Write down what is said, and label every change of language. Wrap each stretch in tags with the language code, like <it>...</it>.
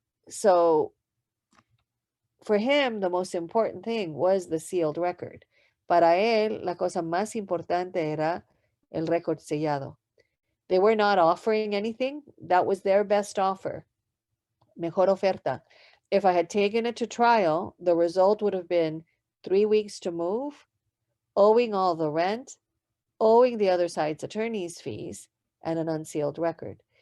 <en>So for him, the most important thing was the sealed record.</en> <es>Para él, la cosa más importante era el récord sellado.</es> <en>They were not offering anything. That was their best offer.</en> <es>Mejor oferta.</es> <en>If I had taken it to trial, the result would have been 3 weeks to move, owing all the rent, owing the other side's attorney's fees, and an unsealed record.</en>